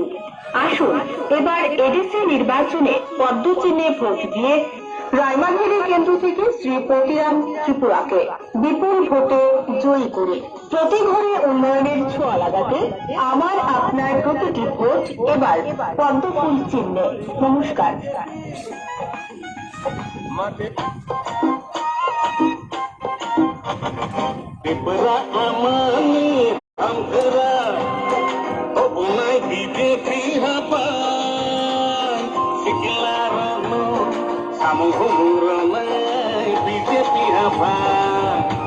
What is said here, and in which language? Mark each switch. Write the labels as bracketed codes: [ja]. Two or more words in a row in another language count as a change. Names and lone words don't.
[bn] আসুন এবার এডিসি নির্বাচনে পদ্মচিহ্নে ভোট দিয়ে রায়মাঘিরি কেন্দ্র থেকে শ্রী পতিরাম ত্রিপুরাকে বিপুল ভোটে জয়ী করে প্রতি ঘরে উন্নয়নের ছোঁয়া লাগাতে আমার আপনার প্রতিটি ভোট এবার পদ্মফুল চিহ্নে। নমস্কার। [trp] Dipra amani hamkara Obunai BJP hapan Sikilarano Samuhumuranai BJP hapan